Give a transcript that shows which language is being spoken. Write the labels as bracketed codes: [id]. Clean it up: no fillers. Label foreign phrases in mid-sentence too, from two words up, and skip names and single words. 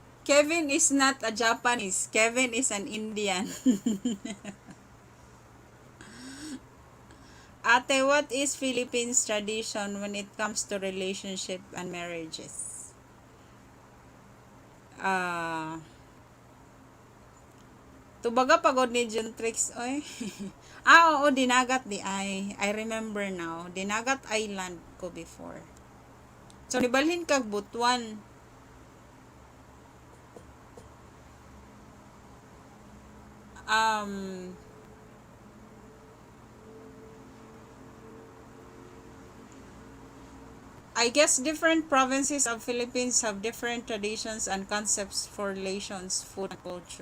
[en] Kevin is not a Japanese. Kevin is an Indian. Ate, what is Philippines tradition when it comes to relationship and marriages? [ceb] Ah, tubaga pagod ni Juntrix, oy. Oo, Dinagat di ay. [en] I remember now. [ceb] Dinagat Island ko before. So, nibalhin kag Butuan. [en] Um, I guess different provinces of Philippines have different traditions and concepts for relations, food, and culture.